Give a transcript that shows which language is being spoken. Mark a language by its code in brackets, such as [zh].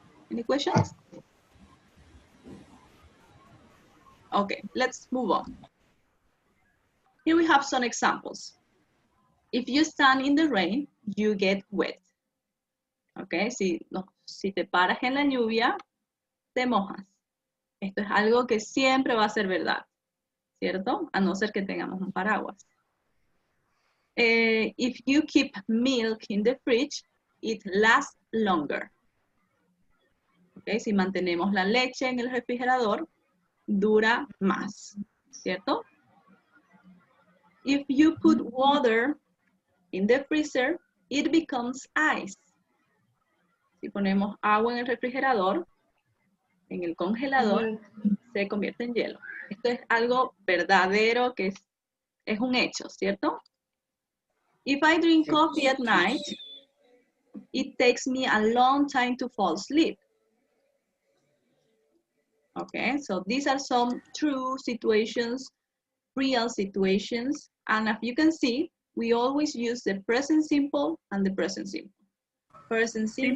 [en] Any questions? Okay, let's move on. Here we have some examples. If you stand in the rain, you get wet. [es] Okay, si te paras en la lluvia, te mojas. Esto es algo que siempre va a ser verdad, ¿cierto? A no ser que tengamos un paraguas. [en] If you keep milk in the fridge, it lasts longer. [es] Okay, si mantenemos la leche en el refrigerador, dura más, ¿cierto? [en] If you put water in the freezer, it becomes ice. [es] Si ponemos agua en el refrigerador, en el congelador, se convierte en hielo. Esto es algo verdadero que es un hecho, ¿cierto? [en] If I drink coffee at night, it takes me a long time to fall asleep. Okay, so these are some true situations, real situations, and as you can see, we always use the present simple and the present simple. Present simple,